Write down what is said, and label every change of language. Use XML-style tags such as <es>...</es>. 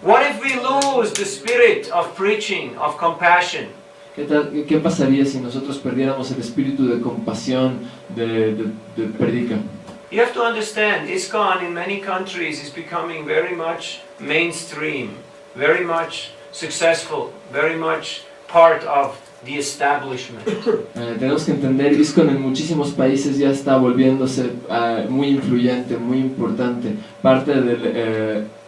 <en>What if we lose the spirit of preaching, of compassion?</en> <es>¿Qué pasaría si nosotros perdiéramos el espíritu de compasión, de predica?</es> <en>You have to understand, ISKCON in many countries is becoming very much mainstream, very much successful, very much part of the establishment.</en> <es>Tenemos que entender, ISKCON en muchísimos países ya está volviéndose muy influyente, muy importante, parte del</es>